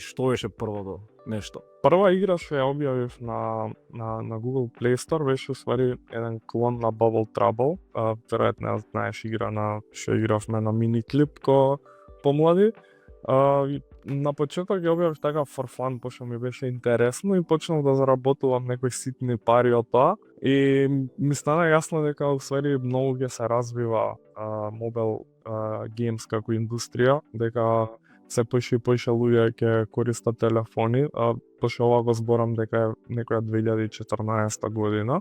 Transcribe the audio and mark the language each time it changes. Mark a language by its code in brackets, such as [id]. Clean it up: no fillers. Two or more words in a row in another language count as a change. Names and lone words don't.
[mk] Што беше првото нешто? Прва игра што ја објавив на Google Play Store беше уствари еден клон на Bubble Trouble. Веројатно ја знаеш игра што игравме на Miniclip ко помлади. На почеток ја објавив така [en] for fun, [mk] пошто ми беше интересно и почнав да заработувам некои ситни пари од тоа. И ми стана јасно дека уствари многу ќе се развива [en] mobile games [mk] како индустрија, дека се поише и поише луѓе ќе користат телефони, пошто ова го зборам дека е некоја 2014 година.